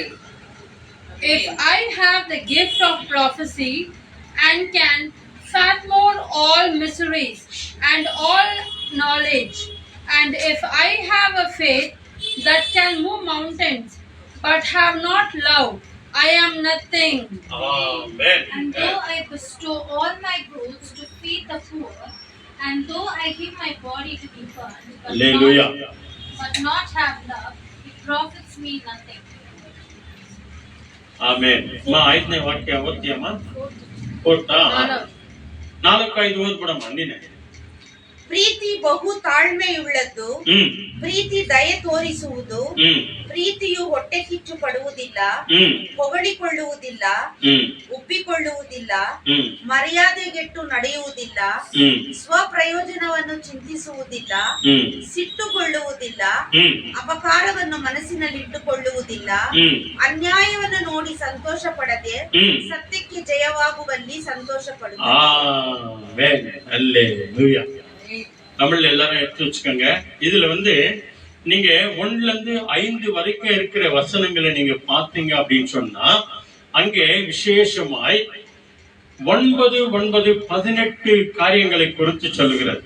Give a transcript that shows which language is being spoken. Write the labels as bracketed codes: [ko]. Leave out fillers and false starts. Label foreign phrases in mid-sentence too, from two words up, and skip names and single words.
[en] If I have the gift of prophecy and can fathom all mysteries and all knowledge, and if I have a faith that can move mountains but have not love, I am nothing. Amen. And though I bestow all my goods to feed the poor, and though I give my body to be burned, Hallelujah. but not have love, it profits me nothing. [kn] Amen. మా 5ನೇ ವಾಕ್ಯ ಓದ್ತೀಯಮ್ಮ? ಓದ್ತಾ? 4-5 ಓದ್ಬಿಡಮ್ಮ ನೀನೆ. ಪ್ರೀತಿ ಬಹು ತಾಳ್ಮೆಯುಳ್ಳದ್ದು, ಪ್ರೀತಿ ದಯೆ ತೋರಿಸುವುದು, ಪ್ರೀತಿಯು ಹೊಟ್ಟೆ ಕಿಚ್ಚು ಪಡುವುದಿಲ್ಲ, ಹೊಗಳಿಕೊಳ್ಳುವುದಿಲ್ಲ, ಉಬ್ಬಿಕೊಳ್ಳುವುದಿಲ್ಲ, ಮರ್ಯಾದೆಗೆಟ್ಟು ನಡೆಯುವುದಿಲ್ಲ, ಸ್ವಪ್ರಯೋಜನವನ್ನು ಚಿಂತಿಸುವುದಿಲ್ಲ, ಸಿಟ್ಟುಗೊಳ್ಳುವುದಿಲ್ಲ, ಅಪಕಾರವನ್ನು ಮನಸ್ಸಿನಲ್ಲಿಟ್ಟುಕೊಳ್ಳುವುದಿಲ್ಲ, ಅನ್ಯಾಯವನ್ನು ನೋಡಿ ಸಂತೋಷ ಪಡದೆ ಸತ್ಯಕ್ಕೆ ಜಯವಾಗುವಲ್ಲಿ ಸಂತೋಷ ಪಡುವುದು. [ta] தமிழ்ல எல்லாரும் எடுத்து வச்சுக்கோங்க. இதுல நீங்க 1ல இருந்து 5 வரைக்கும் இருக்கிற வசனங்களை நீங்க பாத்தீங்க அப்படின்னு சொன்னா அங்கே விசேஷமாய் 9, 9, 18 காரியங்களை குறித்து சொல்லுகிறது.